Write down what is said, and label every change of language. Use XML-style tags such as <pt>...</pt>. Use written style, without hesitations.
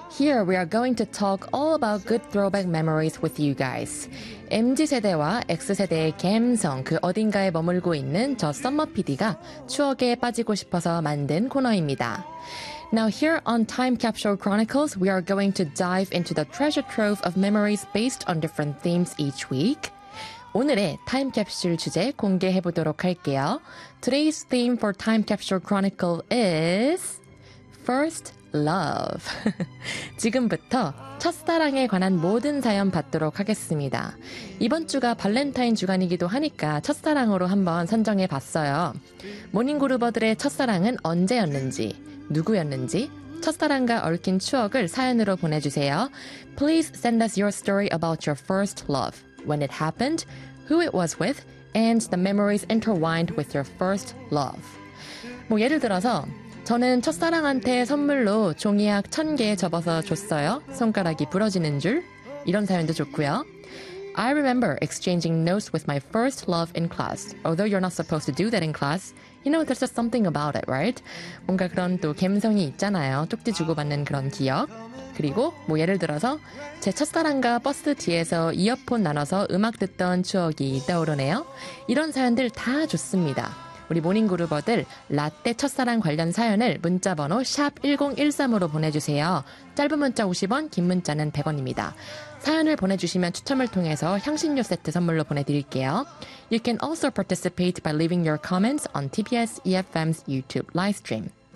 <en>Here we are going to talk all about good throwback memories with you guys.</en> <ko>MZ세대와 X세대의 갬성, 그 어딘가에 머물고 있는 저 썸머 PD가 추억에 빠지고 싶어서 만든 코너입니다.</ko> <en>Now here on Time Capsule Chronicles, we are going to dive into the treasure trove of memories based on different themes each week.</en> <ko>오늘의 Time Capsule 주제 공개해 보도록 할게요.</ko> <en>Today's theme for Time Capsule Chronicle is First Love.</en> <ko>지금부터 첫사랑에 관한 모든 사연 받도록 하겠습니다. 이번 주가 발렌타인 주간이기도 하니까 첫사랑으로 한번 선정해 봤어요. 모닝그루버들의 첫사랑은 언제였는지, 누구였는지, 첫사랑과 얽힌 추억을 사연으로 보내주세요.</ko> <en>Please send us your story about your first love. When it happened, who it was with, and the memories intertwined with your first love.</en> <ko>뭐 예를 들어서 저는 첫사랑한테 선물로 종이약 1,000개 접어서 줬어요. 손가락이 부러지는 줄. 이런 사연도 좋고요.</ko> <en>I remember exchanging notes with my first love in class. Although you're not supposed to do that in class, you know there's just something about it, right?</en> <ko>뭔가 그런 또 감성이 있잖아요. 쪽지 주고받는 그런 기억. 그리고 뭐 예를 들어서 제 첫사랑과 버스 뒤에서 이어폰 나눠서 음악 듣던 추억이 떠오르네요. 이런 사연들 다 좋습니다. 우리 모닝그루버들 라떼 첫사랑 관련 사연을 문자번호 샵 1013으로 보내주세요. 짧은 문자 50원, 긴 문자는 100원입니다. 사연을 보내주시면 추첨을 통해서 향신료 세트 선물로 보내드릴게요.</ko> <en>You can also participate by leaving your comments on TBS EFM's YouTube livestream.</en>